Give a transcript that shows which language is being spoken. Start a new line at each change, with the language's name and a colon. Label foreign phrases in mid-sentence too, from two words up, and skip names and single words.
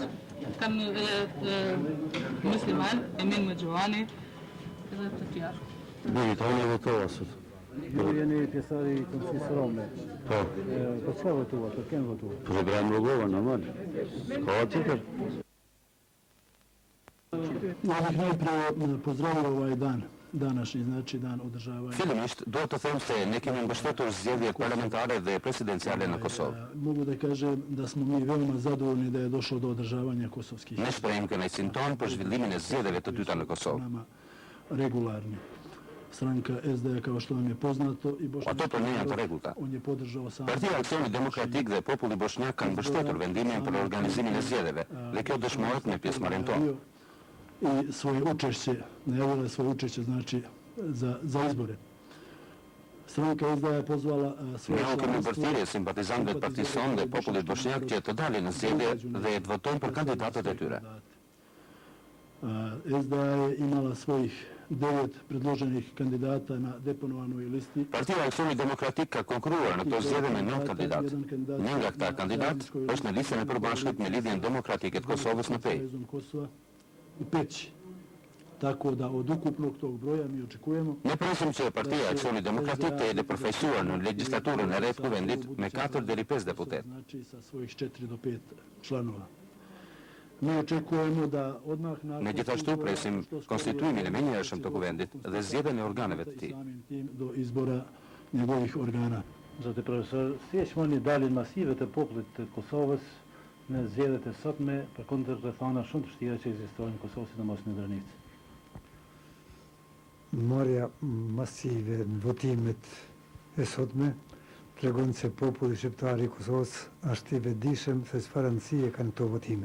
Albanian: Kanë musliman, Emin Mëxhuani edhe të tjerë. Unë votova sot. Ju jeni pjesëtar i Kombësisë Rome. Po. Për çfarë votuat? Për kënë votuat? Për Ibrahim Rugova, normal. Ka tjetër.
Bosnian: Pozdravljam ovaj dan, današnji, znači dan održavanja.
Albanian: Fillimisht, duhet të them se ne kemi mbështetur zgjedhjet parlamentare dhe presidenciale në Kosovë.
Bosnian: Mogu da kažem da smo mi veoma zadovoljni da je došlo do održavanja kosovskih.
Albanian: Ne shprehim kënaqësinë tonë për zhvillimin e zgjedhjeve të dyta në Kosovë.
Bosnian: Regularni. Stranka SDA, kao što vam je poznato, i
Albanian: Ato për ne janë të rregullta.
Bosnian: On je podržao sam.
Albanian: Partia Aksioni Demokratik dhe populli bosnjak kanë mbështetur vendimin për organizimin e zgjedhjeve dhe kjo dëshmohet me pjesëmarrjen tonë.
Bosnian: I svoje učešće, najavila svoje učešće znači za izbore. Stranka SDA je pozvala svoje
Albanian: Ne kemi bërthirje simpatizantëve të partisë sonë dhe popullit bosnjak që të dalin në zgjedhje dhe të votojnë për kandidatët e tyre.
Bosnian: SDA je imala svojih 9 predloženih kandidata na deponovanoj listi.
Albanian: Partia Aksioni Demokratik ka konkuruar në këto zgjedhje me 9 kandidatë. Një nga këta kandidatë është në listën e përbashkët me Lidhjen Demokratike të Kosovës në Pej.
Bosnian: U Peći. tako da od ukupnog tog broja mi očekujemo...
Albanian: Ne presim që Partia Aksioni Demokratik të jetë përfaqësuar në legjislaturën e re të kuvendit me 4 deri 5 deputet.
Bosnian: Znači sa svojih 4 do 5 članova. Mi očekujemo da odmah nakon... Međutim,
Albanian: presim konstituimin e menjëhershëm të kuvendit dhe zgjedhjen e organeve të tij.
Bosnian: Samim tim do izbora njegovih organa.
Albanian: Zotë profesor, si e shmoni dalin masive të popullit të Kosovës në zgjedhjet e sotme përkundër rrethana shumë të vështira që ekzistojnë në Kosovë, sidomos në granicë? Marrja masive në votimet e sotme tregon se populli shqiptar i Kosovës është i vetëdijshëm se çfarë rëndësie kanë këto votime.